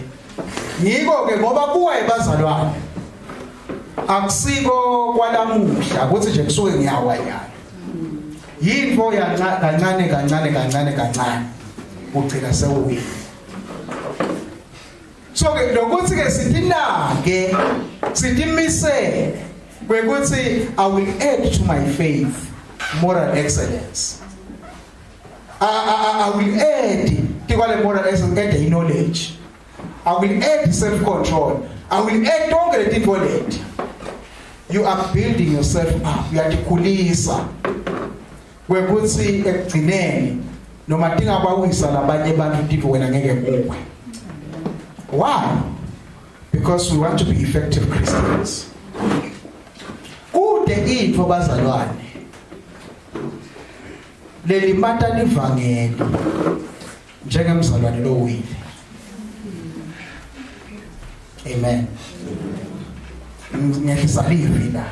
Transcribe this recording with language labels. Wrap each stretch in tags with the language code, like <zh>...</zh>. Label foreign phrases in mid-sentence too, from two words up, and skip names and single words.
<ss>Ngiko ke ngoba kuwa ebazalwane. Akusiko kwalamuhla ukuthi nje kusuke ngiyawa nyalo. Yinto kancane ugcina sewuwile. So ke lokuthi ke sithi sidimisele kwekuthi</ss> <en>I will add to my faith moral excellence. I will add to moral excellence, add knowledge. I will add self-control. I will add</en> <ss>tonke leti leti.</ss> <en>You are building yourself up. You are tikulisa.</en> <ss>Kwekuthi ekugcineni noma tingabawisa labanye abantu tipo wena ngeke kuwe.</ss> <en>Why? Because we want to be effective Christians.</en> <ss>Kude into bazalwane. Leli mata livangeli njengemzalwane lowile. Amen. Ngiyisalivi la.</ss>